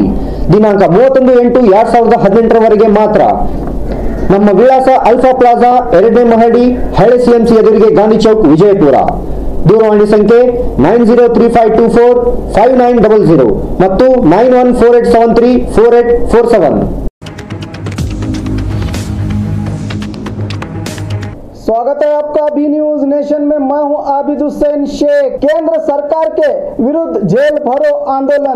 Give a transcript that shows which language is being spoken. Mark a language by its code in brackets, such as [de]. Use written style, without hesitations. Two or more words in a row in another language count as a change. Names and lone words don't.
[kn] ದಿನಾಂಕ 31/8/2018 ವರೆಗೆ ಮಾತ್ರ. ನಮ್ಮ ವಿಳಾಸ ಅಲ್ಫಾ ಪ್ಲಾಜಾ 2ನೇ ಮಹಡಿ, ಹಳೆ ಸಿಎಂಸಿ ಎದುರಿಗೆ, ಗಾಂಧಿ ಚೌಕ್, ವಿಜಯಪುರ. ದೂರವಾಣಿ ಸಂಖ್ಯೆ 9035245900 ಮತ್ತು 9148734847. [hi] स्वागत है आपका बी न्यूज नेशन में। मैं हूं आबिद हुसैन शेख। केंद्र सरकार के विरुद्ध जेल भरो आंदोलन।